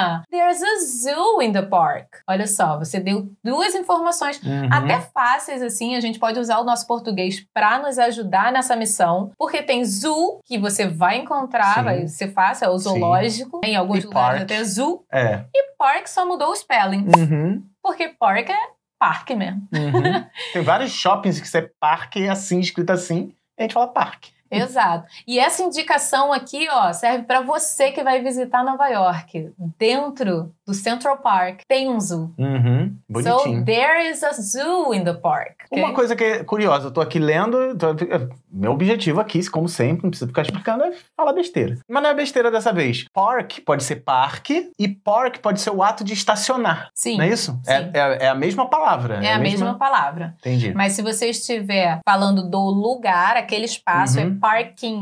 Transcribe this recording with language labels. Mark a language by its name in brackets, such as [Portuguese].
[English] there's a zoo in the park. [Portuguese] Olha só, você deu 2 informações até fáceis, assim, a gente pode usar o nosso português para nos ajudar nessa missão, porque tem zoo, que você vai encontrar, vai ser fácil, é o zoológico, em alguns lugares até zoo, e park só mudou o spelling, porque park é parque mesmo. Tem vários shoppings que você parque assim, escrito assim, e a gente fala parque. Exato. E essa indicação aqui, ó, serve para você que vai visitar Nova York. Dentro do Central Park tem um zoo. Bonitinho. [English] So there is a zoo in the park. Okay? [Portuguese] Uma coisa que é curiosa, eu tô aqui lendo, meu objetivo aqui, como sempre, não precisa ficar explicando, é falar besteira. Mas não é besteira dessa vez. Park pode ser parque e park pode ser o ato de estacionar. Sim. Não é isso? Sim. É a mesma palavra. É a mesma palavra. Entendi. Mas se você estiver falando do lugar, aquele espaço é parking.